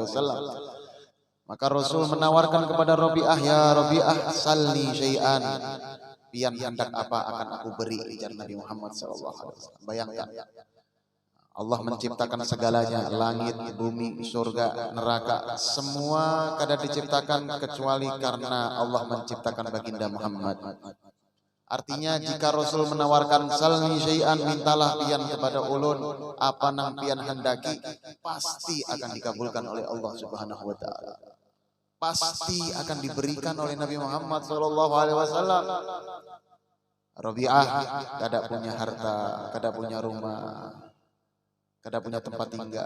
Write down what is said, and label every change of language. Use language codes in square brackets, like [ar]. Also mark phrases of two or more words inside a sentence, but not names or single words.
[id] Maka Rasul menawarkan kepada Rabi'ah, ya Rabi'ah, [ar] salni syai'an, [id] pian hendak apa akan aku beri, ujar Nabi Muhammad SAW. Bayangkan, Allah menciptakan segalanya, langit, bumi, surga, neraka, semua kada diciptakan kecuali karena Allah menciptakan baginda Muhammad. Artinya jika Rasul menawarkan [ar] salni syai'an, [id] mintalah pian kepada ulun, apa nang pian hendaki, pasti akan dikabulkan oleh Allah [ar] Subhanahu wa taala. [id] Pasti akan diberikan oleh Nabi Muhammad SAW. Rabi'ah kada punya harta, kada punya rumah, kada punya tempat tinggal.